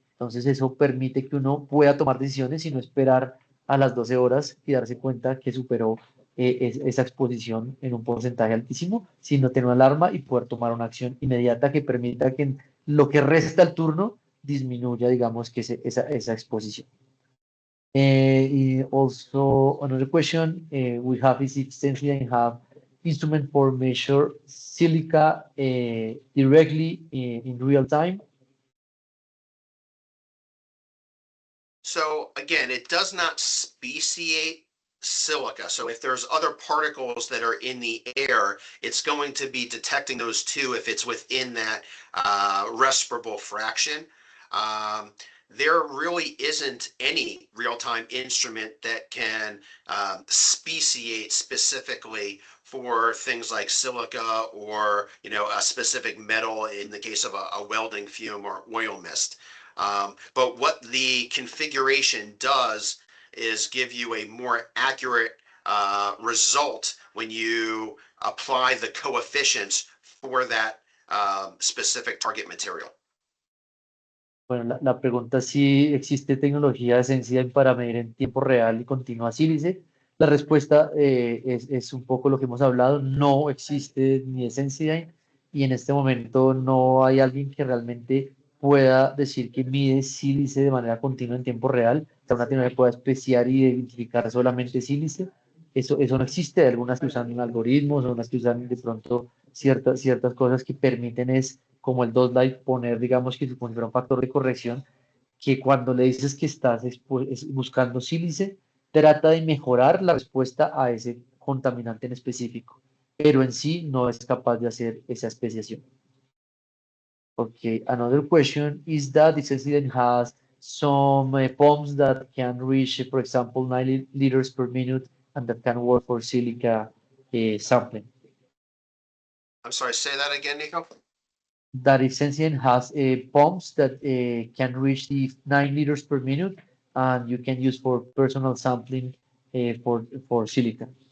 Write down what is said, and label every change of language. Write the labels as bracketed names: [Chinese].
[Spanish] Entonces, eso permite que uno pueda tomar decisiones y no esperar a las 12 horas y darse cuenta que superó esa exposición en un porcentaje altísimo, sino tener una alarma y poder tomar una acción inmediata que permita que en lo que resta el turno disminuya, digamos, que esa exposición. [English] Also, another question we have is if Sensodyne have instrument for measure silica directly in real time. So again, it does not speciate silica. So if there's other particles that are in the air, it's going to be detecting those too if it's within that respirable fraction. There really isn't any real-time instrument that can speciate specifically for things like silica or a specific metal in the case of a welding fume or oil mist. But what the configuration does is give you a more accurate result when you apply the coefficients for that specific target material. [Spanish] Bueno, la pregunta es si existe tecnología de Sensodyne para medir en tiempo real y continua sílice. La respuesta es un poco lo que hemos hablado, no existe ni de Sensodyne y en este momento no hay alguien que realmente pueda decir que mide sílice de manera continua en tiempo real. O sea, una tecnología que pueda especiar y identificar solamente sílice. Eso no existe. Hay algunas que usan algoritmos, unas que usan de pronto ciertas cosas que permiten es como el Dotlight, poner, digamos, que como si fuera un factor de corrección, que cuando le dices que estás buscando sílice, trata de mejorar la respuesta a ese contaminante en específico, pero en sí no es capaz de hacer esa especiación. [English] Okay, another question is that the Sensodyne has some pumps that can reach, for example, 9 liters per minute and that can work for silica sampling. I'm sorry, say that again, Nico. That if Sensodyne has pumps that can reach the 9 liters per minute and you can use for personal sampling for silica.